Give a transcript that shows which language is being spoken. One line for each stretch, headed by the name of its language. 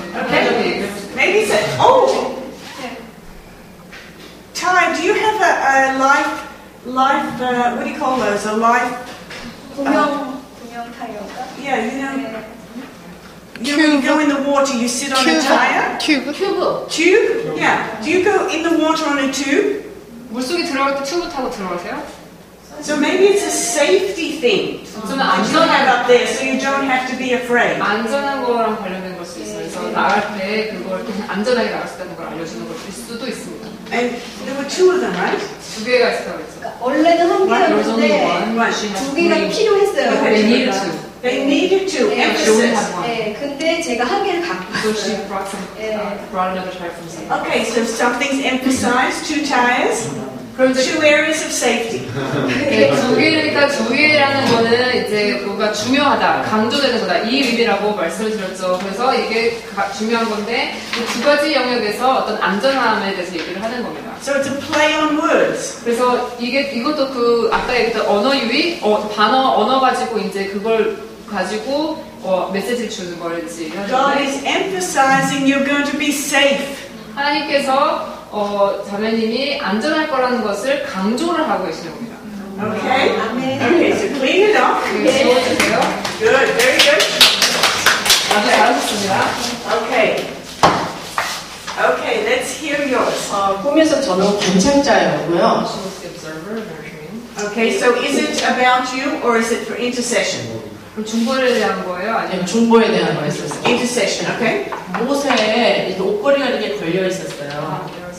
English: Okay, maybe say, oh, Ty, do you have a life? What do you call those? A life?
Korean: 분명 타이어가?
English: Yeah, you know. When you go in the water, you sit on a tire.
Korean: 튜브.
English: Tube? Yeah. Do you go in the water on a tube?
Korean: 물속에 들어갈 때 튜브 타고 들어가세요?
English: So maybe it's a safety thing.
Korean: 좀
English: What you have up there, so you don't have to be afraid.
Korean: 안전한 거랑 관련된 걸 수 있어요. 그래서 나갈 때 그걸 안전하게 나갈 수 있다는 걸 알려주는 걸 수도 있습니다.
English: And there were 2 of them, right?
Korean: 2개가 있다고 했죠. 원래는 1개였는데
English: Right.
Korean: 2개가 필요했어요.
English: They needed to. They needed to. Yeah. Emphasis.
Korean: 네, 근데 제가 1개를 갖고
English: So she
Korean: 왔어요.
English: brought another type from somewhere. Okay, so something's emphasized. 2 tires.
Korean: 그럼 이제
English: 2 areas of safety.
Korean: 네, 2개니까 2개라는 거는 이제 뭔가 중요하다, 강조되는 거다. 이 의미라고 말씀을 드렸죠. 그래서 이게 중요한 건데 이 2가지 영역에서 어떤 안전함에 대해서 얘기를 하는 겁니다.
English: So it's a play on words.
Korean: 그래서 이것도 그 아까 얘기했던 언어 유희, 언어 가지고 이제 그걸 가지고 메시지를 주는 거지.
English: God is emphasizing you're going to be safe.
Korean: 하나님께서 자매님이 안전할 거라는 것을 강조를 하고 계시는 겁니다.
English: Okay?
Korean: 아멘.
English: Okay, so clean it up.
Korean: 지워주세요.
English: Good, very good.
Korean: 아주 잘하셨습니다.
English: Okay. Okay, let's hear yours.
Korean: 꿈에서 저는 관찰자였고요.
English: She was the observer in our dream. Okay, so is it about you or is it for intercession?
Korean: 그럼 중보를 위한 거예요? 아니면 중보에 대한 거였었어요.
English: Intercession, okay?
Korean: 옷에 이렇게 옷걸이가 이렇게 걸려 있었어요.